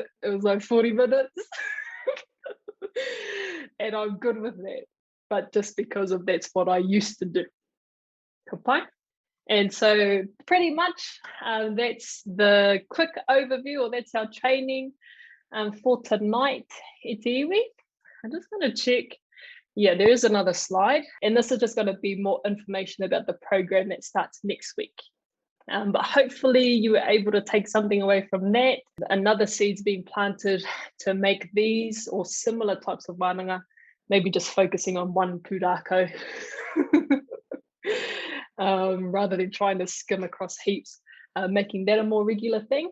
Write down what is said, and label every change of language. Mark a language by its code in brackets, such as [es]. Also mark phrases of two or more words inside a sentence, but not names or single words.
[en] It was like 40 minutes. And I'm good with that. But just because of that's what I used to do. Kapai. And so pretty much that's the quick overview, or that's our training for tonight, [mi] e te iwi. [en] I'm just going to check. Yeah, there is another slide. And this is just going to be more information about the program that starts next week. But hopefully you were able to take something away from that. Another seed's being planted to make these or similar types of wānanga, maybe just focusing on one pūrākau rather than trying to skim across heaps, making that a more regular thing.